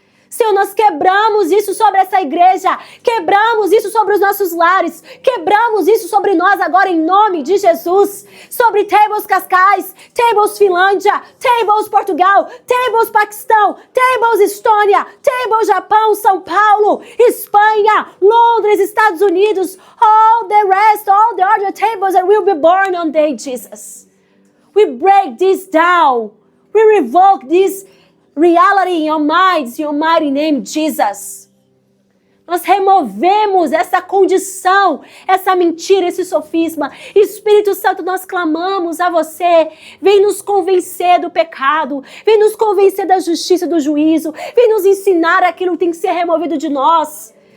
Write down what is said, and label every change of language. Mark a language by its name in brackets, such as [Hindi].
[Portuguese] Senhor, nós quebramos isso sobre essa igreja, quebramos isso sobre os nossos lares, quebramos isso sobre nós agora em nome de Jesus, sobre Tables Cascais, Tables Finlândia, Tables Portugal, Tables Paquistão, Tables Estônia, Tables Japão, São Paulo, Espanha, Londres, Estados Unidos, [English] all the other tables that will be born on day Jesus. We break this down, we revoke this reality in your minds, in your mighty name, Jesus. [Portuguese] Nós removemos essa condição, essa mentira, esse sofisma. Espírito Santo, nós clamamos a você. Vem nos convencer do pecado. Vem nos convencer da justiça e do juízo. Vem nos ensinar aquilo que tem que ser removido de nós.